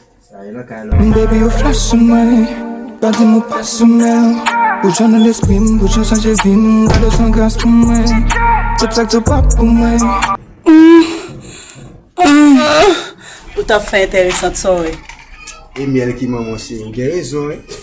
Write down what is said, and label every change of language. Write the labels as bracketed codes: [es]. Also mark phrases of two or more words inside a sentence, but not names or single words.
[ht] Sa e la ka la. Baby, [en] you flash [ht] sou mwen, pa di mwen pa sou mwen. Ou jan nan lespri m, ou jan chanje vi m, gade san gras pou mwen. Tout sa k tou pa pou mwen. Mm. Mm. Ou ta fè enteresan sa, wè? E myèl ki maman se, ou gen rezon, wè?